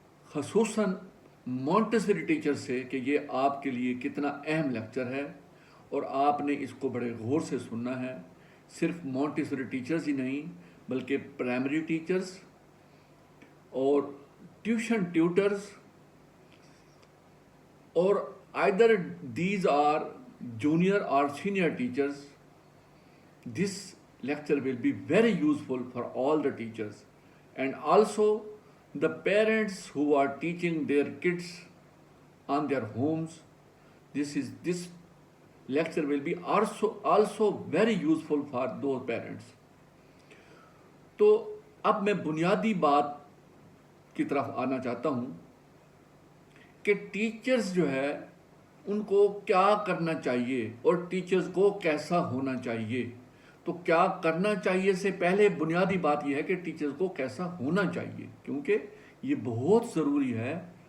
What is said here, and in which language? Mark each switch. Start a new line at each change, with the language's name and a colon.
Urdu: خصوصاً Montessori teacher سے، کہ یہ آپ کے لیے کتنا اہم لیکچر ہے اور آپ نے اس کو بڑے غور سے سننا ہے۔ صرف مونٹیسری ٹیچرز ہی نہیں بلکہ پرائمری ٹیچرز اور ٹیوشن ٹیوٹرز، اور
English: either these are junior or senior teachers. This lecture will be very useful for all the teachers and also the parents who are teaching their kids on their homes. This lecture will be also very useful for those parents.
Urdu: تو اب میں بنیادی بات کی طرف آنا چاہتا ہوں کہ ٹیچرز جو ہے ان کو کیا کرنا چاہیے اور ٹیچرز کو کیسا ہونا چاہیے۔ تو کیا کرنا چاہیے سے پہلے بنیادی بات یہ ہے کہ ٹیچرز کو کیسا ہونا چاہیے، کیونکہ یہ بہت ضروری ہے